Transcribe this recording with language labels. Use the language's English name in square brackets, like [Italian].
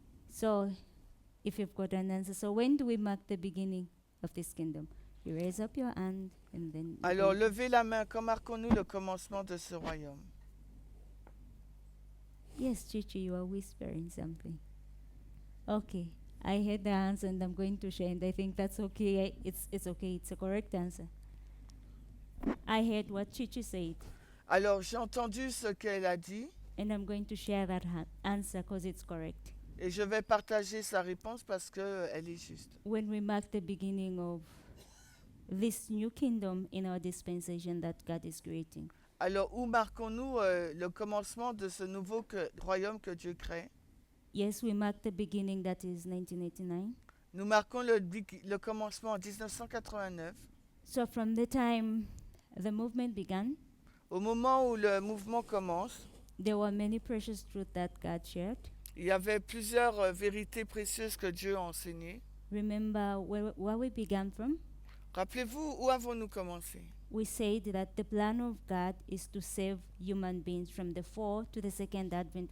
[English] So, if you've got an answer, so when do we mark the beginning of this kingdom? You raise up your hand and then. [French] Alors, levez la main. Quand marquons-nous le commencement de ce royaume? [English] Yes, Chichi, you are whispering something. Okay, I heard the answer and I'm going to share, and I think that's okay. It's okay. It's a correct answer. I heard what Chichi said, [French] Alors, j'ai entendu ce qu'elle a dit [English] and I'm going to share that answer because it's correct. [French] et je vais partager sa réponse parce qu'elle est juste. [English] When we mark the beginning of this new kingdom in our dispensation that God is creating, [French] Alors, où marquons-nous le commencement de ce nouveau royaume que Dieu crée? [English] yes, we mark the beginning that is 1989. [French] Nous marquons le commencement en 1989. [English] So from the time the movement began, [French] Au moment où le mouvement commence, [English] there were many precious truths that God shared. [French] il y avait plusieurs vérités précieuses que Dieu a enseignées. [English] Remember where we began from? [French] Rappelez-vous, où avons-nous commencé? [English] We said that the plan of God is to save human beings from the fall to the second advent.